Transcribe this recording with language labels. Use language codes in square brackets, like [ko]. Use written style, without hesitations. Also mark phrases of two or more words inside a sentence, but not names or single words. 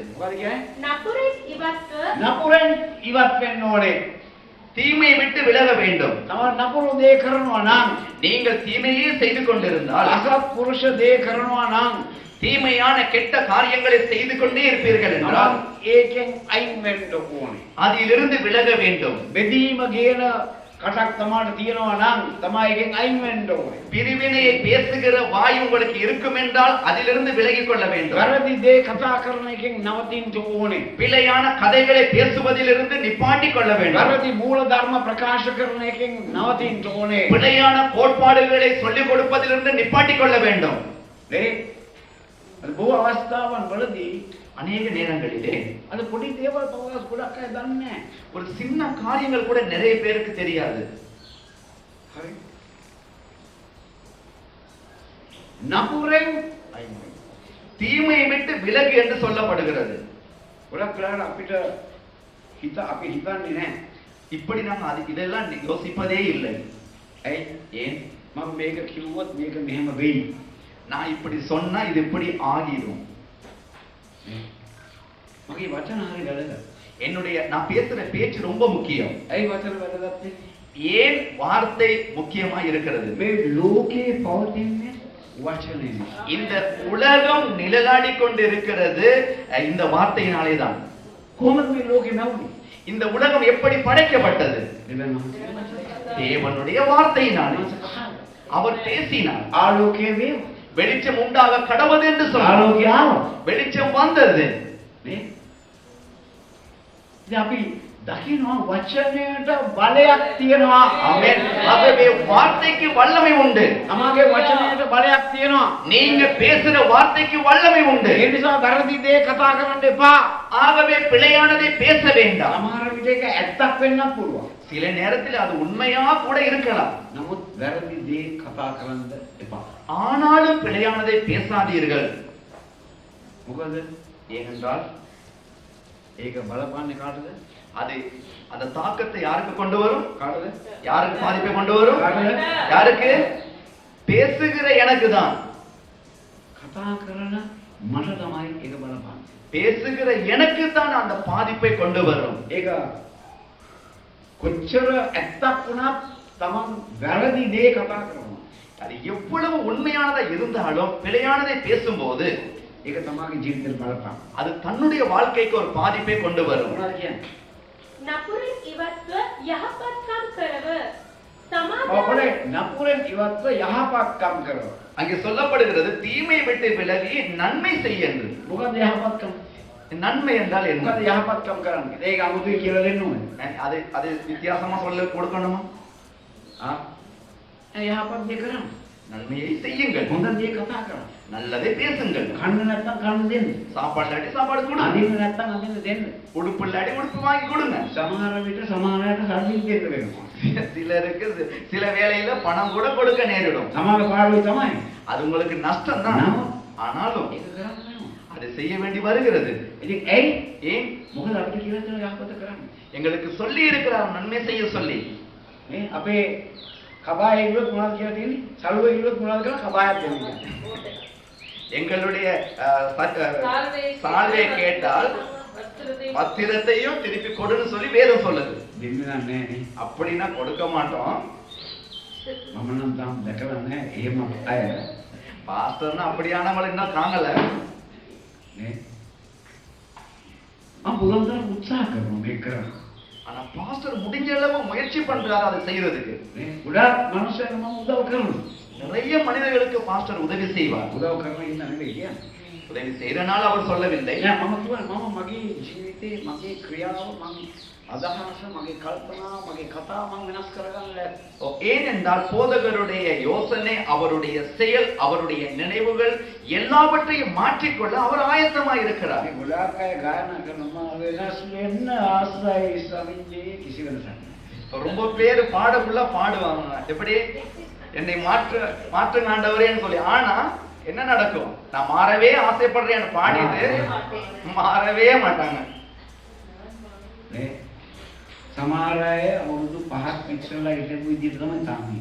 [si] මොකද කියන්නේ? නපුරින් ඉවත්ව නපුරෙන් ඉවත් වෙන්න ඕනේ. [ta] தீமையை விட்டு விலக வேண்டும். [si] තමන් නපුරු දේ කරනවා නම්, [ta] நீங்கள் தீமையே செய்து கொண்டிருந்தால், [si] අසත්පුරුෂ දේ කරනවා නම්, [ta] தீமையான கெட்ட காரியங்களை செய்து கொண்டே இருப்பீர்கள் என்றால் [si] තමන් ඒකෙන් අයින් වෙන්න ඕනේ. [ta] அதிலிருந்து விலக வேண்டும். [si] බෙදීම කියන කටක් තමාට තියෙනවා නම් තමයි එකෙන් අයින් වෙන්න ඕනේ. [ta] பிரிவினையை பேசுகிற வாய் உங்களுக்கு இருக்கும் என்றால் அதிலிருந்து விலகிக் கொள்ள வேண்டும். [si] වැරදි දේ කතා කරන එකෙන් නවතින්න ඕනේ. [ta] பிழையான கதைகளை பேசுவதிலிருந்து நிப்பாட்டிக் கொள்ள வேண்டும். [si] වැරදි මූල ධර්ම ප්‍රකාශ කරන එකෙන් නවතින්න ඕනේ. [ta] பிழையான கோட்பாடுகளை சொல்லிக் கொடுப்பதிலிருந்து நிப்பாட்டிக் கொள்ள வேண்டும். [si] නේ? අද බොහෝ අවස්ථාවන් වලදී [ta] அநேக நேரங்களிலே [si] අද පොඩි දේවල් පවස් ගොඩක් අය දන්නේ නැහැ. [ta] ஒரு சின்ன காரியங்கள் கூட நிறைய பேருக்கு தெரியாது. [si] හරි. නපුරෙන් [ta] தீமையை விட்டு விலகு என்று சொல்லப்படுகிறது. [si] ගොඩක් වෙලාවට අපි හිතන්නේ නැහැ. [ta] இப்படி நாம் இதெல்லாம் யோசிப்பதே இல்லை. [si] ඇයි? [ta] ஏன்? [si] මම මේක කිව්වොත් මේක මෙහෙම වෙයි. [ta] நான் இப்படி சொன்னா இது இப்படி ஆகிடும். [si] මගේ වචන හරි වැදගත්. [ta] நான் பேசுற பேச்சு ரொம்ப முக்கியம். [si] ඇයි වචන වැදගත් වෙන්නේ? [ta] ஏன் வார்த்தை முக்கியமா இருக்கிறது? [si] මේ ලෝකේ පවතින්නේ වචනේ. [ta] இந்த உலகம் நிழலாடி கொண்டு இருக்கிறது இந்த வார்த்தையினாலே தான். [si] කොහොමද මේ ලෝකේ නැවුනේ? [ta] இந்த உலகம் எப்படி படைக்கப்பட்டது? தேவனுடைய வார்த்தையினாலே. அவர் பேசினார், [si] ආලෝකයේ වේ. [ta] வெளிச்சம் உண்டாக கடவுது என்று சொன்னார். [si] ආලෝකය ආවා. [ta] வெளிச்சம் வந்தது. [si] නේ? ඉතින් අපි දකිනවා වචනයට බලයක් තියෙනවා. [ta] ஆமென். ஆகவே வார்த்தைக்கு வல்லமை உண்டு. [si] තමාගේ වචනයට බලයක් තියෙනවා. [ta] நீங்க பேசுற வார்த்தைக்கு வல்லமை உண்டு. [si] ඒ නිසා වැරදි දේ කතා කරන්න එපා. [ta] ஆகவே பிழையானதை பேச வேண்டாம். [si] සමහර විට ඒක ඇත්තක් වෙන්නත් පුළුවන්. [ta] சில நேரத்தில் அது உண்மையா கூட இருக்கலாம். [si] නමුත් වැරදි දේ කතා කරන්න එපා. [ta] ஆனாலும் பிழையானதை பேசாதீர்கள். [si] මොකද? [ta] ஏனென்றால் [si] ඒක බලපන්නේ කාටද? [ta] அது அந்த தாக்கத்தை யாருக்கு கொண்டு வரும்? [si] කාටද? [ta] யாருக்கு பாதிப்பை கொண்டு வரும்? [si] කාටද? [ta] யாருக்கு? பேசுகிற எனக்கு தான். [si] කතා කරන මට තමයි ඒක බලපන්නේ. [ta] பேசுகிற எனக்கு தான் அந்த பாதிப்பை கொண்டு வரும். [si] ඒක කොච්චර ඇත්තක් වුණත් තමන් වැරදි දේ කතා කරනවා. [ta] அது எவ்வளவு உண்மையானதா இருந்தாலும் பிழையானதை பேசும்போது [si] ඒක තමාගේ ජීවිතේ බලපං. [ta] அது தன்னுடைய வாழ்க்கைக்கு ஒரு பாதிப்பை கொண்டு வரும். [si] මොනවද කියන්නේ? නපුරින් ඉවත්ව යහපත්කම් කරව ඔබනේ සමාදානය නපුරෙන් ඉවත්ව යහපත්කම් කරනවා. [ta] அங்கே சொல்லப்படுகிறது தீமை விட்டு விலகி நன்மை செய் என்று. [si] මොකද යහපත්කම්? [ta] நன்மை என்றால் என்ன? [si] මොකද යහපත්කම් කරන්නේ? ඒක අමුතුයි කියලා දෙන්න ඕනේ. [ta] அது வித்தியாசமா சொல்ல கொடுக்கணுமா? [si] යහපත් දේ කරන්න. [ta] நன்மையை செய்யுங்கள், [si] හොඳ දේ කතා කරන්න. [ta] நல்லதை பேசுங்கள். [si] කන්න නැත්තම් කන්න දෙන්න. [ta] சாப்பாடு இல்லாட்டி சாப்பாடு கொடுங்க, [si] අදින්න නැත්තම් අදින්න දෙන්න. [ta] உடுப்பு இல்லாட்டி உடுப்பு வாங்கி கொடுங்க. [si] සමහර විට සමහරයට සල්ලි දෙන්න වෙනවා. [ta] சிலருக்கு சில வேளையில பணம் கூட கொடுக்க நேரிடும். [si] සමහර පාඩුවේ තමයි. [ta] அது உங்களுக்கு நஷ்டம் தான். ஆனாலும் [si] ඒක කරන්න වෙනවා. [ta] அதை செய்ய வேண்டி வருகிறது. [si] ඉතින් ඇයි? [ta] ஏன்? [si] මොකද අපිට කියලා දෙන යහපත කරන්න. [ta] எங்களுக்கு சொல்லி இருக்கிறார் நன்மை செய்ய சொல்லி. [si] නේ අපේ කබාය ඉල්ලුවත් මොනවද කියලා තියෙන්නේ? සල්ුවේ ඉල්ලුවත් මොනවද කියලා කබායක් දෙන්නේ. [ta] எங்களுடைய சால்வை கேட்டால் பத்திரத்தையும் திருப்பி கொடுன்னு சொல்லி வேதம் சொல்லுது. [si] දෙන්නේ නැහැ නේ. [ta] அப்படின்னா கொடுக்க மாட்டோம். [si] මම නම් තාම දැකලා නැහැ එහෙම අය. [ta] பாஸ்டர்னா அப்படியானவங்களை இன்னும் காணல. [si] නේ. මම පුළුවන් තරම් උත්සාහ කරනවා මේක කරන්න. [ta] ஆனா பாஸ்டர் முடிஞ்ச அளவு முயற்சி பண்றாரு அதை செய்யறதுக்கு. [si] නේ. ගොඩාක් මනුස්සයන් මම උදව් කරනවා. [ta] நிறைய மனிதர்களுக்கு பாஸ்டர் உதவி செய்வார். [si] උදව් කරන ඉන්න නෙවෙයි කියන්නේ. [ta] உதவி செய்யறனால அவர் சொல்லவில்லை. [si] නෑ මම කියනවා මම මගේ ජීවිතේ මගේ ක්‍රියාව මම අදහස මගේ කල්පනා මගේ කතා මම වෙනස් කරගන්න. [ta] ஏனென்றால் போதகருடைய யோசனை, அவருடைய செயல், அவருடைய நினைவுகள் எல்லாவற்றையும் மாற்றிக்கொள்ள அவர் ஆயத்தமாக இருக்கிறார். [si] මේ ගොඩාක් අය ගායනා කරනවා වෙනස් වෙන්න ආසයි ස්වාමීන්ගේ කිසි වෙනසක් නෑ. [ta] ரொம்ப பேர் பாடக்குள்ள பாடுவாங்க. எப்படி என்னை மாற்று ஆண்டவரேன்னு சொல்லி. ஆனா என்ன நடக்கும்? நான் மாறவே ஆசைப்படுறேன்னு பாடிட்டு மாறவே மாட்டாங்க. [si] නේ සමහර අය අවුරුදු 5ක් ඉස්සෙල්ලා හිටපු විදිහට තමයි තාම.